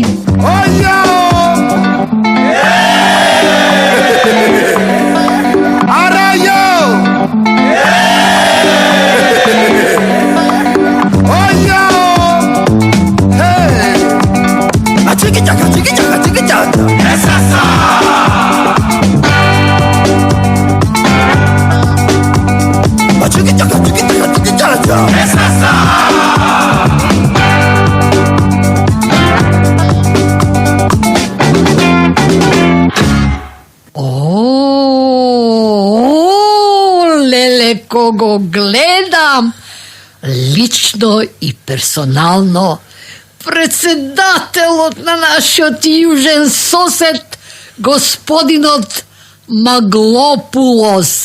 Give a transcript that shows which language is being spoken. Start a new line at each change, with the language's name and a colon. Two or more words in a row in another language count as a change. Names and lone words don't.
Macedonian: Ојо! Арајо! Ојо! Хеј! А чики-чака, чики-чака, чики-чака! Есаса! А чики-чака, чики-чака, чики-чака! Есаса! Леле, кого гледам, лично и персонално, председателот на нашиот јужен сосед, господинот Маглопулос.